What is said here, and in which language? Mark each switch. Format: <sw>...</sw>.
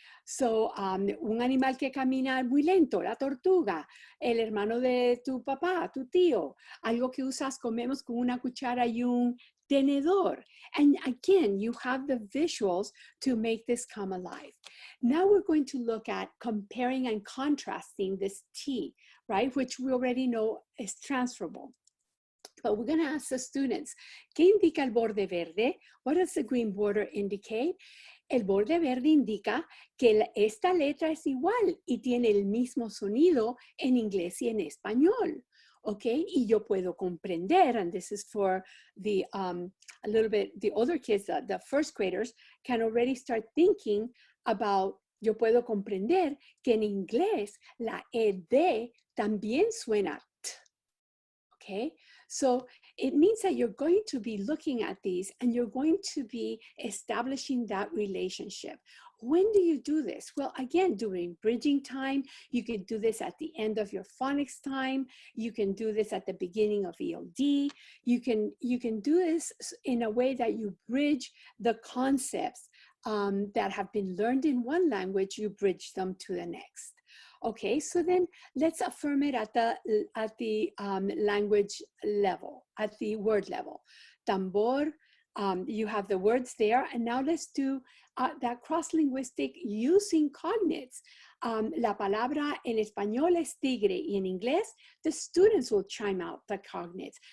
<es>So, un animal que camina muy lento, la tortuga, el hermano de tu papá, tu tío, algo que comemos con una cuchara y un tenedor.</es> <en>And again, you have the visuals to make this come alive. Now we're going to look at comparing and contrasting this T, right? Which we already know is transferable. But we're going to ask the students,</en> <es>¿qué indica el borde verde?</es> <en>What does the green border indicate?</en> <es>El borde verde indica que esta letra es igual y tiene el mismo sonido en inglés y en español.</es> <en>Okay,</en> <es>y yo puedo comprender,</es> <en>and this is for the a little bit the other kids, the first graders can already start thinking about,</en> <es>yo puedo comprender que en inglés la ED también suena T.</es> <en>Okay, so it means that you're going to be looking at these and you're going to be establishing that relationship. When do you do this? Well, again, during bridging time. You can do this at the end of your phonics time. You can do this at the beginning of ELD. You can do this in a way that you bridge the concepts that have been learned in one language, you bridge them to the next. Okay, so then let's affirm it at the language level, at the word level. Tambor, you have the words there, and now let's do that cross-linguistic using cognates.</en> <es>La palabra en español es tigre, y en inglés,</es> <en>the students will chime out the cognates.</en>